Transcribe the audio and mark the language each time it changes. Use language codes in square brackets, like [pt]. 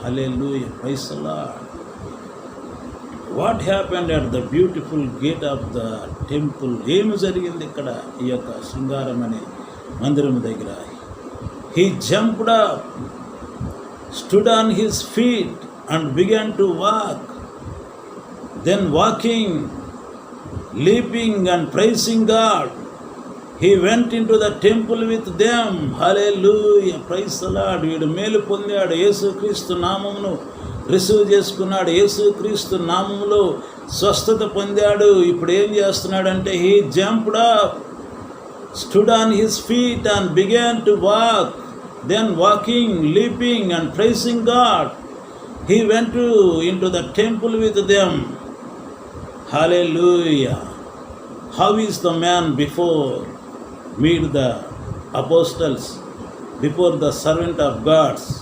[en] Hallelujah, praise the Lord. What happened at the beautiful gate of the temple? [te] ఏమి జరిగింది ఇక్కడ ఈ యొక్క శృంగారం అనే మందిరం దగ్గర? [en] He jumped up, stood on his feet and began to walk. Then walking, leaping and praising God, he went into the temple with them. Hallelujah, praise the Lord. [te] వీడు మేలు పొందాడు, యేసుక్రీస్తు నామమును రిసీవ్ చేసుకున్నాడు, యేసుక్రీస్తు నామములో స్వస్థత పొందాడు. ఇప్పుడు ఏం చేస్తున్నాడంటే [en] he jumped up, stood on his feet and began to walk. Then walking, leaping and praising God, he went into the temple with them. Hallelujah. How is the man before meet the apostles, before the servant of God?